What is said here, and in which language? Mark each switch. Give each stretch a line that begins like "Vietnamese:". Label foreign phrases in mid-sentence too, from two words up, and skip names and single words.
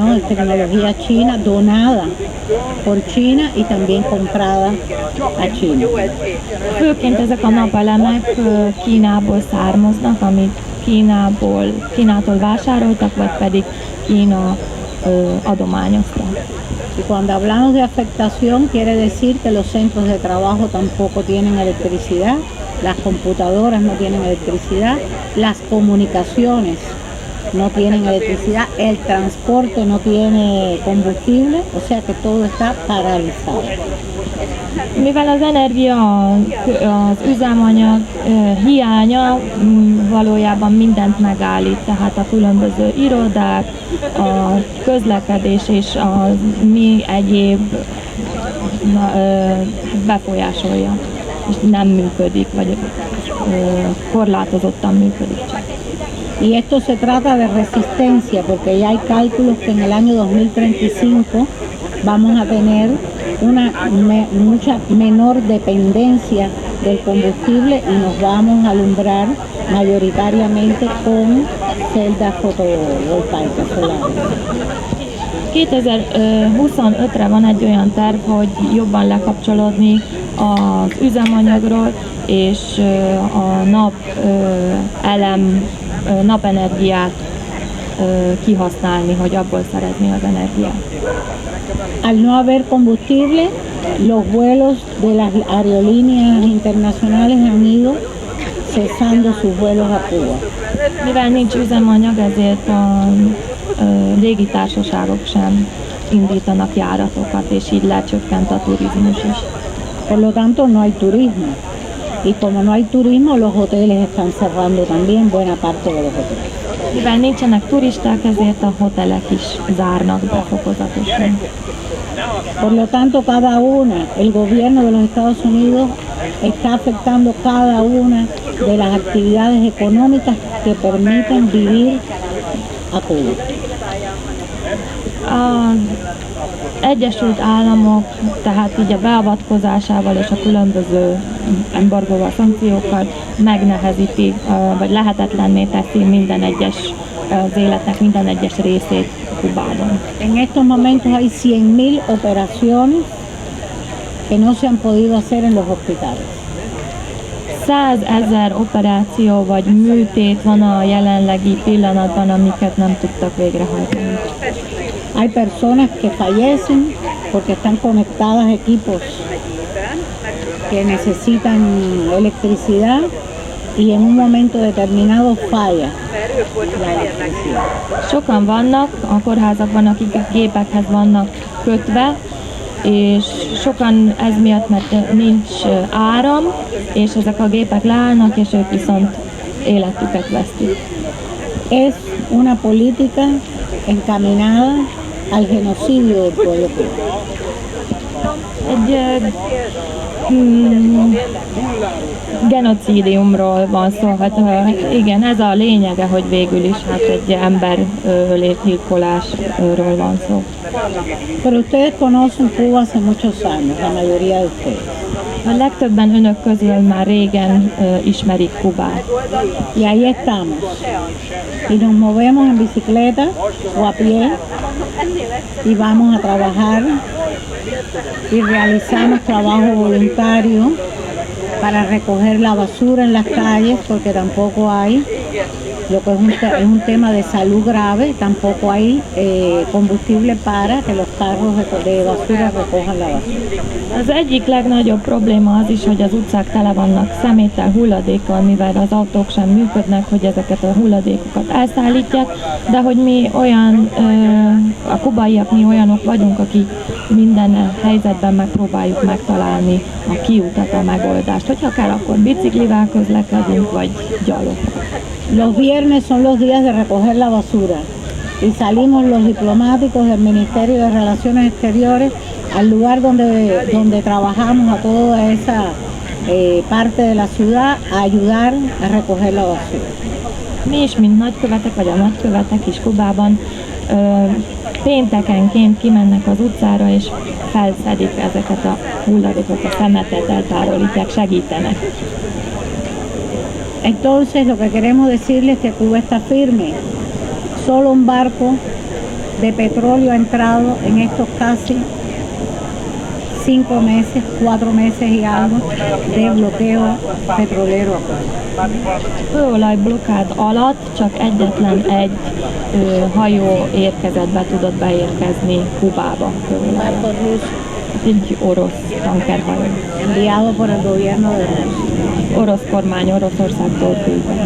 Spanish: Es tecnología china donada por China y también comprada a China.
Hungarian: Főként ezek a napelemek Kínából származnak, amit Kínától vásároltak, vagy pedig Kína adományozta.
Spanish: Y cuando hablamos de afectación, quiere decir que los centros de trabajo tampoco tienen electricidad, las computadoras no tienen electricidad, las comunicaciones no tienen electricidad, el transporte no tiene combustible, o sea que todo está paralizado.
Hungarian: Mivel az energia, az üzemanyag hiánya valójában mindent megállít, tehát a különböző irodák, a közlekedés és a mi egyéb befolyásolja, és nem működik, vagy korlátozottan működik csak.
Spanish: Y esto se trata de resistencia, porque ya hay cálculos que en el año 2035 vamos a tener una mucha menor dependencia del combustible y nos vamos a alumbrar mayoritariamente con celdas fotovoltaicas solares.
Hungarian: 2025-re van egy olyan terv, hogy jobban lekapcsolódni az üzemanyagról, és a napenergiát kihasználni, hogy abból szerezni az energiát.
Spanish: Al no haber combustible, los vuelos de las aerolíneas internacionales han ido cesando sus vuelos a Cuba.
Hungarian: Mivel nincs üzemanyag, ezért a légitársaságok sem indítanak járatokat, és így lecsökkent a turizmus is.
Spanish: Por lo tanto, no hay turismo. Y como no hay turismo, los hoteles están cerrando también buena parte de los hoteles.
Hungarian: Mivel nincsenek turisták, ezért a hotelek is zárnak be fokozatosan.
Spanish: Por lo tanto, cada una, el gobierno de los Estados Unidos está afectando cada una de las actividades económicas que permiten vivir a Cuba.
Hungarian: Az Egyesült Államok tehát így a beavatkozásával és a különböző embargóval, szankciókkal megnehezíti, vagy lehetetlenné teszi minden egyes az életnek minden egyes részét Kubában.
Spanish: En estos momentos hay 100.000 operaciones que no se han podido hacer en los hospitales.
Hungarian: 100 000 operáció vagy műtét van a jelenlegi pillanatban, amiket nem tudtak végrehajtani.
Spanish: Hay personas que fallecen porque están conectadas a equipos que necesitan electricidad y en un momento determinado falla la electricidad.
Hungarian: Sokan vannak a kórházakban, akik a gépekhez vannak kötve, és sokan ez miatt, mert nincs áram, és ezek a gépek leállnak, és ők viszont életüket vesztik.
Spanish: Es una política encaminada al genocidio del pueblo cubano.
Hungarian: Egy genocidiumról van szó, hát igen, ez a lényege, hogy végül is hát egy embergyilkolásról van szó.
Spanish: Pero ustedes conocen Cuba hace muchos años, la mayoría de ustedes.
Hungarian: A legtöbben önök közül már régen ismerik Kubát.
Spanish: Y ahí estamos. Y nos movemos en bicicleta o a pie y vamos a trabajar y realizamos trabajo voluntario para recoger la basura en las calles porque tampoco hay, lo que es un tema de salud grave, tampoco hay combustible para que los carros de basura recojan la basura.
Hungarian: Az egyik legnagyobb probléma az is, hogy az utcák tele vannak szeméttel, hulladékkal, mivel az autók sem működnek, hogy ezeket a hulladékokat elszállítják, de hogy mi olyan, a kubaiak mi olyanok vagyunk, akik minden helyzetben megpróbáljuk megtalálni a kiutat, a megoldást. Hogyha kell, akkor biciklivel közlekedünk, vagy gyalog.
Spanish: Los viernes son los días de recoger la basura y salimos los diplomáticos del Ministerio de Relaciones Exteriores al lugar donde trabajamos a toda esa parte de la ciudad a ayudar a recoger la basura.
Hungarian: Mi is, mint nagykövetek, vagy a nagykövetek is Kubában péntekenként kimennek az utcára, és felszedik ezeket a hulladékokat, a szemetet, eltávolítják, segítenek.
Spanish: Entonces lo que queremos decirles es que Cuba está firme. Solo un barco de petróleo ha entrado en estos casi 5 meses, 4 meses y algo de bloqueo petrolero a Cuba.
Hungarian: Kőolajblokkád alatt csak egyetlen egy hajó érkezett be, tudott beérkezni Kubába.
Spanish: Barco ruso
Hungarian: Egy orosz tankerhajó.
Spanish: enviado por el gobierno de Rusia.
Hungarian: Orosz kormány, Oroszországtól küldve.